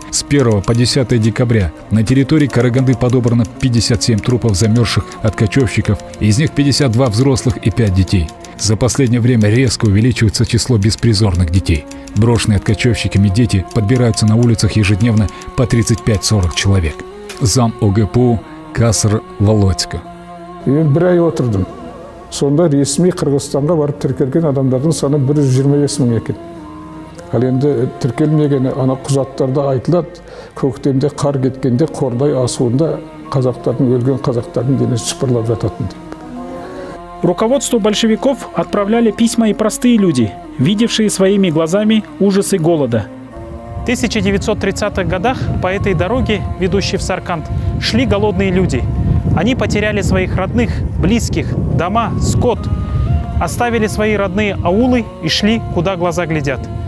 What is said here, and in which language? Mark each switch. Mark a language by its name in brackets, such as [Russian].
[Russian] С 1 по 10 декабря на территории Караганды подобрано 57 трупов замерзших откачевщиков, из них 52 взрослых и 5 детей. За последнее время резко увеличивается число беспризорных детей. Брошенные откачевщиками дети подбираются на улицах ежедневно по 35-40 человек. Зам ОГПУ Касыр Володько. [Kazakh] Мен 1 ай отырдым. Сонда ресми Қырғызстанға барып тіркелген адамдардың саны 125 мың екен. Ал енді тіркелмеген ана құжаттарда айтылады, көктемде қар кеткенде Қордай асуында өлген қазақтардың денесі шыпырлап жататын деп. [Russian] Руководству большевиков отправляли письма и простые люди, видевшие своими глазами ужасы голода. В 1930-х годах по этой дороге, ведущей в Сарканд, шли голодные люди. Они потеряли своих родных, близких, дома, скот, оставили свои родные аулы и шли, куда глаза глядят.